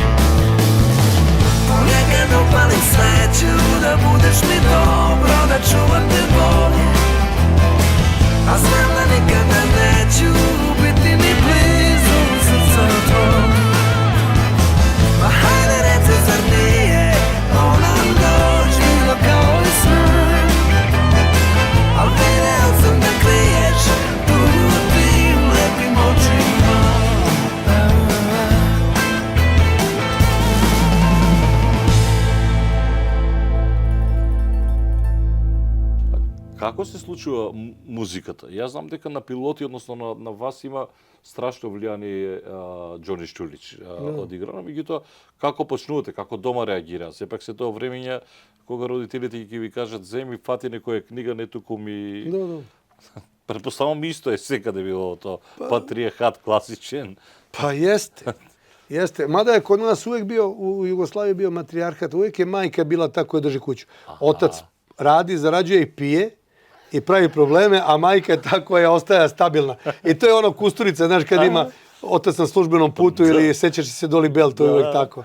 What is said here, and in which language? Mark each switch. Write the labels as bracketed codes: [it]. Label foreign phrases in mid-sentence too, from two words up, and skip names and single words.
[sr] Ponekad upalim sveću da budeš mi dobro, da čuvam te bolje, a znam da nikada neću biti ni blizu srca tvoj. Ma hajde reci, zar nije ovo nam doć bilo kao i san, al video sam da kriješ tugu u tim lepim očima. [mk] Како се случува музиката? Јас знам дека на пилоти, односно на вас има страшно влијание Џони Штулич одиграно, меѓутоа како почнувате, како дома реагира? Сепак се тоа времења кога родителите ќе ви кажат земи фати некоја книга, не туку ми... [sr] Da. [mk] Предпоставам исто е секаде било тоа патриjarhat класичен. [sr] Pa jeste. Jeste. Mada je kod nas uvek bio, u Jugoslaviji bio matrijarhat, uvek je majka bila ta koja drži kuću. Otac radi, zarađuje i pije i pravi probleme, a majka je ta koja ostaje stabilna. I to je ono Kusturica, znaš, kad ima otac na službenom putu ili sećaš se Doli Bell, to je uvek tako.